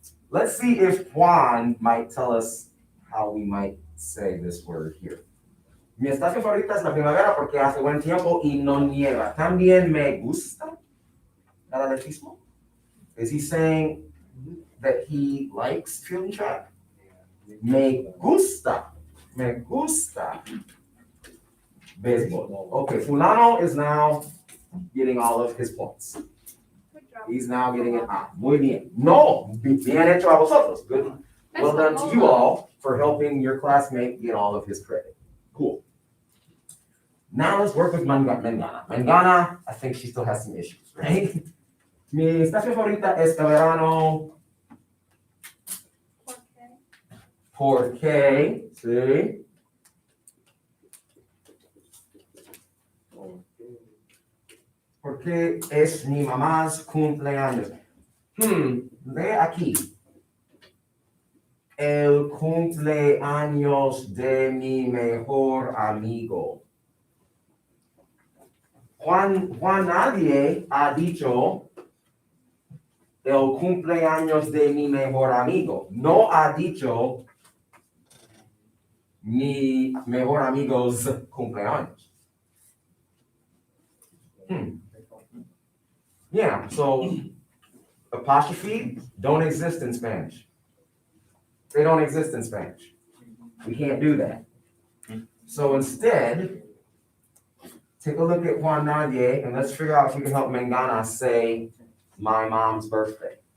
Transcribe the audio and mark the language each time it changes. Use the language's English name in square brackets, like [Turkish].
[English] Let's see if Juan might tell us how we might say this word here. [Spanish] Mi estación favorita es la primavera porque hace buen tiempo y no nieva. También me gusta el atletismo. [English] Is he saying that he likes field track? [Spanish] Me gusta. Me gusta. Baseball. [English] Okay, Fulano is now getting all of his points. Good job. He's now getting an A. [Spanish] Muy bien. No, bien hecho a vosotros. [English] Good. Well done to you all for helping your classmate get all of his credit. Cool. Now let's work with Mangana. Mangana, I think she still has some issues, right? [Spanish] Mi estación favorita es el verano. Porque, sí. Porque es mi mamás cumpleaños. Ve aquí. El cumpleaños de mi mejor amigo. Juan nadie ha dicho el cumpleaños de mi mejor amigo. No ha dicho mi mejor amigo's cumpleaños. [English] Yeah, so apostrophe don't exist in Spanish. They don't exist in Spanish. We can't do that. So instead, take a look at Juan Nadie and let's figure out if we can help Mangana say my mom's birthday.